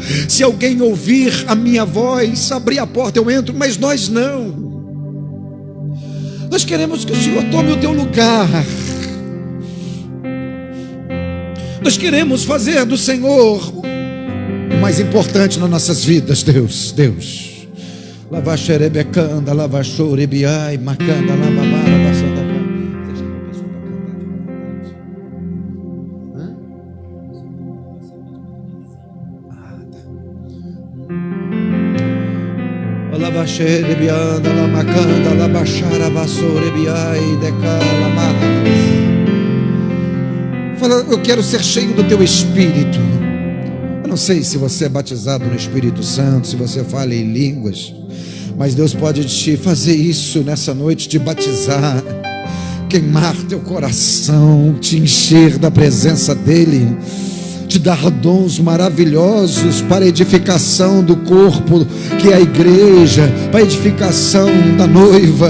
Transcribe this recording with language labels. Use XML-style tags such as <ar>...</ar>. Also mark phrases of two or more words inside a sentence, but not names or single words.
<pt>Se alguém ouvir a minha voz, abrir a porta, eu entro. Mas nós não. Nós queremos que o Senhor tome o teu lugar. Nós queremos fazer do Senhor o mais importante nas nossas vidas, Deus. Lava xerebecanda, lava chorebiai, macanda, lava mara, passando a lava xerebianda, la macanda, lava xara, vassorebiai, decala, mara. Fala: eu quero ser cheio do teu Espírito. Eu não sei se você é batizado no Espírito Santo, se você fala em línguas, mas Deus pode te fazer isso nessa noite, te batizar, queimar teu coração, te encher da presença dEle, te dar dons maravilhosos para a edificação do corpo, que é a igreja, para a edificação da noiva.</pt>